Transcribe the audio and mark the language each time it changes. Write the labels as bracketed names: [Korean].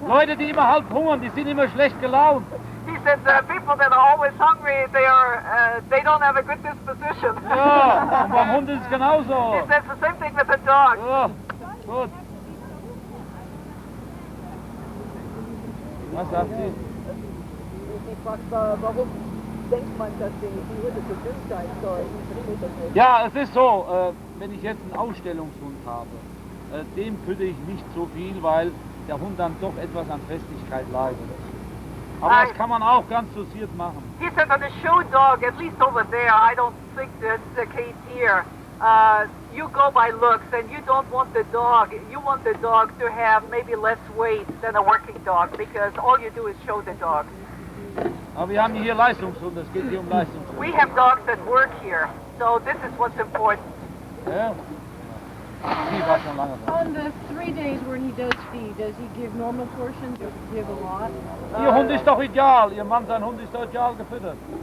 [German] Leute, die immer halb hungern, die sind immer schlecht gelaunt. [English] He said people that are always hungry, they don't have a good disposition. [German] Ja, und beim Hund ist es genauso. [English] He says the same thing with the dog. [German] Ja, gut. Was sagt sie? Ich frage, warum denkt man, dass die Hunde so dünn sein sollen? Ich verstehe das nicht. Ja, es ist so, wenn ich jetzt einen Ausstellungshund habe, dem fütter ich nicht so viel, weil der Hund dann doch etwas an Festigkeit leidet. Aber das kann man auch ganz dosiert machen. [English] He said on a show dog, at least over there, I don't think that's the case here. You go by looks, and you don't want the dog. You want the dog to have maybe less weight than a working dog, because all you do is show the dog. [German] Aber wir haben hier Leistungshunde, es geht hier um Leistungshunde. [English] We have dogs that work here, so this is what's important. [German] Ja. Die war schon lange da. [English] On the 3 days when he does feed, does he give normal portions or give a lot? [German] Ihr Hund ist doch ideal, Ihr Mann, sein Hund ist doch ideal gefüttert.